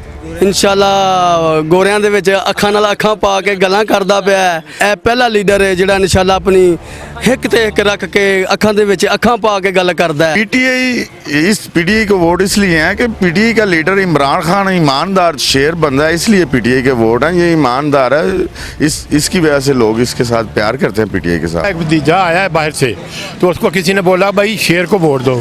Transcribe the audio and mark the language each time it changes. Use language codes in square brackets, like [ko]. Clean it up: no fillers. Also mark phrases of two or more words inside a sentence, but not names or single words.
[pa] ਇੰਸ਼ਾਅੱਲਾ ਗੋਰਿਆਂ ਦੇ ਵਿੱਚ ਅੱਖਾਂ ਨਾਲ ਅੱਖਾਂ ਪਾ ਕੇ ਗੱਲਾਂ ਕਰਦਾ ਪਿਆ ਹੈ। ਇਹ ਪਹਿਲਾ ਲੀਡਰ ਹੈ ਜਿਹੜਾ ਇੰਸ਼ਾਅੱਲਾ ਆਪਣੀ ਹਿੱਕ ਤੇ ਹਿੱਕ ਰੱਖ ਕੇ ਅੱਖਾਂ ਦੇ ਵਿੱਚ ਅੱਖਾਂ ਪਾ ਕੇ ਗੱਲ ਕਰਦਾ ਹੈ। [ur] پی ٹی آئی کو ووٹ اس لیے ہیں کہ پی ٹی آئی کا لیڈر عمران خان ایماندار شیر بندہ ہے، اس لیے پی ٹی آئی کے ووٹ ہیں. یہ ایماندار ہے، اس کی وجہ سے لوگ اس کے ساتھ پیار کرتے ہیں پی ٹی آئی کے ساتھ. ایک بھتیجا آیا ہے باہر سے، تو اس کو کسی نے بولا بھائی شیر کو ووٹ دو.